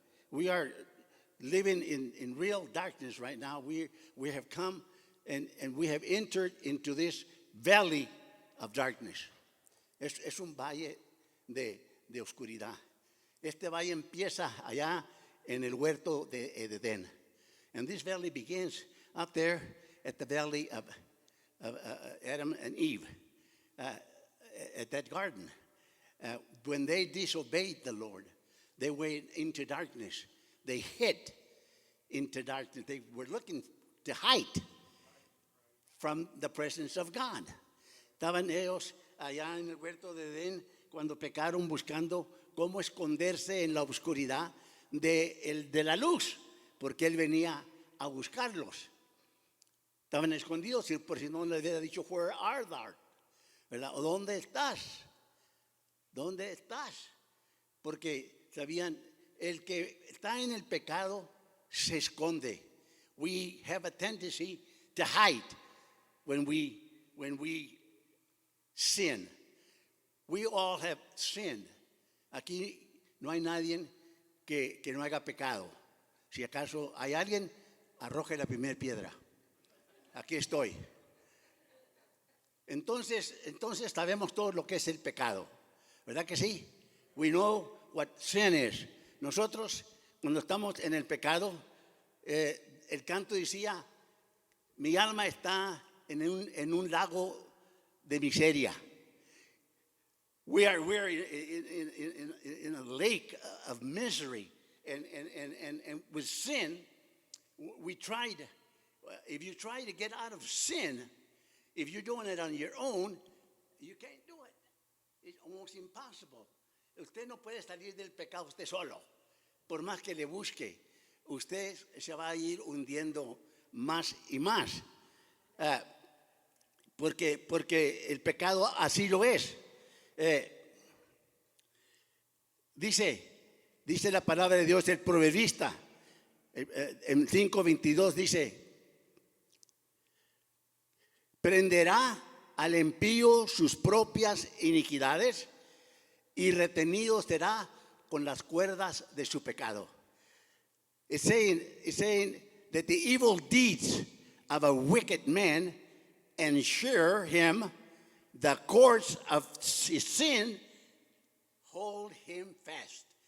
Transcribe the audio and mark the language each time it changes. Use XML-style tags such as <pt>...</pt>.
<en>We are living in real darkness right now. We have come and we have entered into this valley of darkness.</en> <es>Es un valle de oscuridad. Este valle empieza allá en el huerto de Edén.</es> <en>And this valley begins up there at the valley of Adam and Eve, at that garden. When they disobeyed the Lord, they went into darkness. They hid into darkness. They were looking to hide from the presence of God.</en> <es>Estaban ellos allá en el huerto de Edén cuando pecaron buscando cómo esconderse en la oscuridad de la luz, porque Él venía a buscarlos. Estaban escondidos, por si no les hubiera dicho,</es> <en>where art thou?</en> <es>¿Verdad? ¿O dónde estás? ¿Dónde estás? Porque sabían, el que está en el pecado se esconde.</es> <en>We have a tendency to hide when we sin. We all have sinned.</en> <es>Aquí no hay nadie que no haga pecado. Si acaso hay alguien, arroje la primera piedra. Aquí estoy. Entonces sabemos todo lo que es el pecado. ¿Verdad que sí?</es> <en>We know what sin is.</en> <es>Nosotros, cuando estamos en el pecado, el canto decía, mi alma está en un lago de miseria.</es> <en>We are in a lake of misery. And with sin, we tried. If you try to get out of sin, if you're doing it on your own, you can't do it. It's almost impossible.</en> <es>Usted no puede salir del pecado usted solo. Por más que le busque, usted se va a ir hundiendo más y más. Porque el pecado así lo es. Dice la palabra de Dios, el proverbista, en 5:22 dice, prenderá al impío sus propias iniquidades y retenido será con las cuerdas de su pecado.</es> <en>It's saying that the evil deeds of a wicked man ensure him the cords of his sin hold him fast.</en>